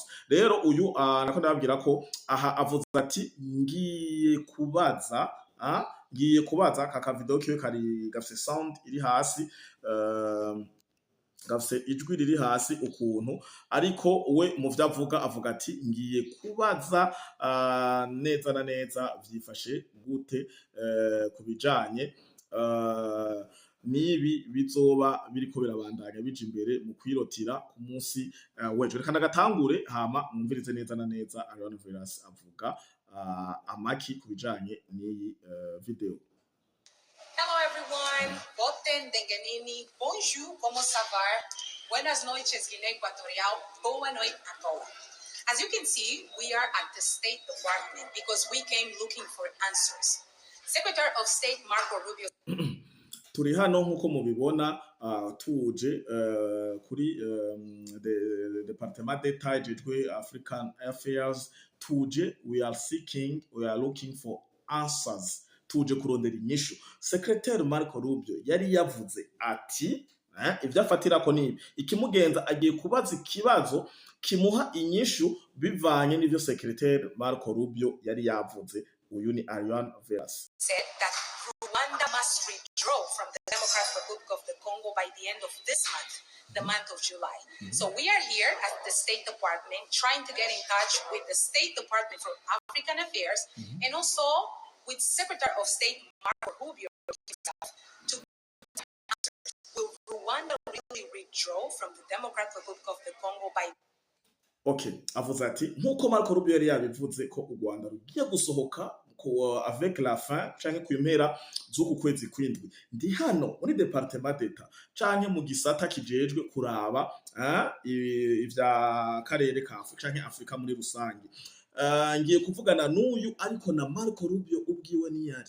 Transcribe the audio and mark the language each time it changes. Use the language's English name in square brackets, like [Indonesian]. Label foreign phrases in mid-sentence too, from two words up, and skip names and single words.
[Rundi] Rero uyu nako ndababwira ko aha avuze ati ngiye kubaza kaka video kiwe kari gafise sound iri hasi, gafise ijwi riri hasi ukuntu, ariko we mu vyo avuga ati ngiye kubaza neza na neza vyifashe gute kubijanye nibi bizoba biriko birabandanya bija imbere mu kwirotira ku munsi w'ejo. Reka ndagatangure hama mwumvirize neza na neza Ariane Veras avuga amaki kubijanye n'iyi video. [English] Hello everyone, [French] Bote Ndengenini, bonjour, como ça va? [Portuguese] Buenas noites, Guinea Equatorial, boa noite a todos. [English] As you can see, we are at the State Department because we came looking for answers. Secretary of State Marco Rubio [Rundi] turi hano nk'uko mubibona tuje kuri Departement d'Etat ejejwe African Affairs, tuje [English] we are looking for answers, [Rundi] tuje kurondera inyishu. Secretary Marco Rubio yari yavuze ati ivyo afatirako nibi, ikimugenza agiye kubaza ikibazo kimuha inyishu bivanye n'ivyo Secretary Marco Rubio yari yavuze. Uyu ni Ariane Veras. [English] said that Rwanda must withdraw from the Democratic Republic of the Congo by the end of this month, the month of July. So we are here at the State Department trying to get in touch with the State Department for African Affairs and also with Secretary of State Marco Rubio himself to answer, will Rwanda really withdraw from the Democratic Republic of the Congo by [Rundi] Okay, avuze ati nkuko Marco Rubio yari yabivuze ko u Rwanda rugiye gusohoka ko [French] avec la fin [Rundi] canke ku impera z'uku kwezi kwindwi. Ndi hano muri Departement d'Etat canke mu gisata kijejwe kuraba ivya karere ka Afrika canke Afrika muri rusange. Ngiye kuvugana n'uyu, ariko na Marco Rubio ubwiwe niyari.